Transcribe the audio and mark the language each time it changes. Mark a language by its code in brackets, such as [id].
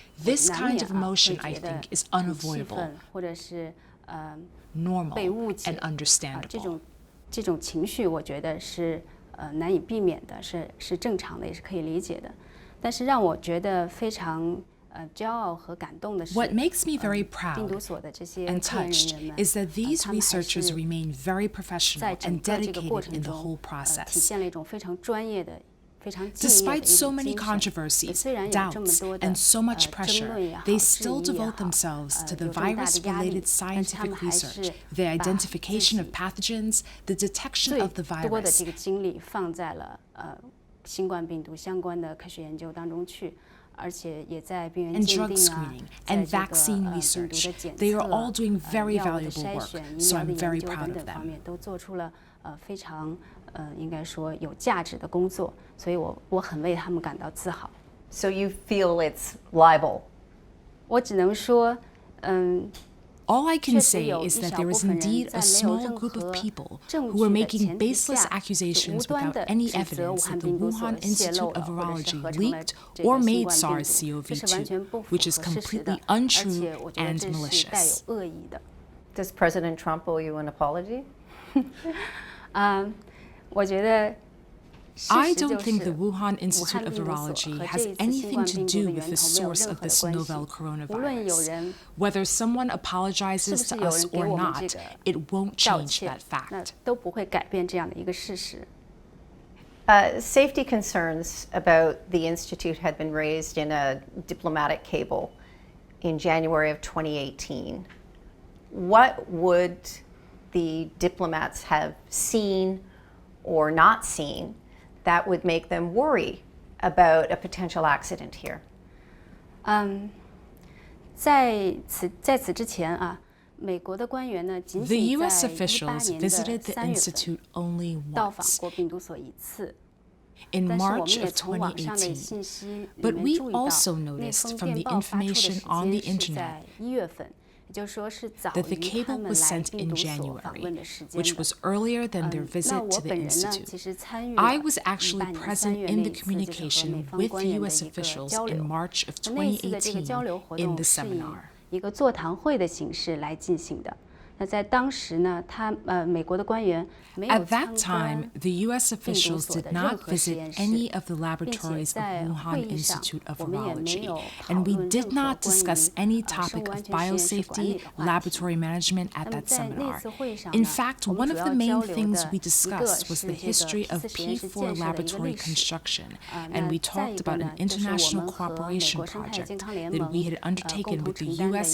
[en] This kind of emotion, I think, is unavoidable, normal, and understandable. [zh] 这种情绪我觉得是难以避免的，是正常的，也是可以理解的。但是让我觉得非常骄傲和感动的是， [en] What makes me very proud and touched is that these researchers remain very professional and dedicated in the whole process. [zh] 体现了一种非常专业的。 [en] Despite so many controversies, doubts, and so much pressure, they still devote themselves to the virus-related scientific research, the identification of pathogens, the detection of the virus, [zh] 精力放在了新冠病毒相关的科学研究当中去。 [en] and drug screening and vaccine research. They are all doing very valuable work, so I'm very proud of them. [zh] 都做出了非常应该说有价值的工作，所以我很为他们感到自豪。 [en] So you feel it's libel? [zh] 我只能说， [en] All I can say is that there is indeed a small group of people who are making baseless accusations without any evidence that the Wuhan Institute of Virology leaked or made SARS-CoV-2, which is completely untrue and malicious. Does President Trump owe you an apology? [zh] 我觉得。 [en] I don't think the Wuhan Institute of Virology has anything to do with the source of this novel coronavirus. Whether someone apologizes to us or not, it won't change that fact. [zh] 都不会改变这样的一个事实。 [en] Safety concerns about the Institute had been raised in a diplomatic cable in January of 2018. What would the diplomats have seen or not seen that would make them worry about a potential accident here? [zh] 在此之前啊，美国的官员呢，仅仅在2018年的3月份到访过病毒所一次。 [en] In March of 2018, but we also noticed from the information on the internet that the cable was sent in January, which was earlier than their visit to the Institute. I was actually present in the communication with U.S. officials in March of 2018 in the seminar. [zh] 一个座谈会的形式来进行的。那在当时呢，美国的官员没有 [en] At that time, the U.S. officials did not visit any of the laboratories of Wuhan Institute of Virology, and we did not discuss any topic of biosafety, laboratory management at that seminar. In fact, one of the main things we discussed was the history of P4 laboratory construction, and we talked about an international cooperation project that we had undertaken with the U.S.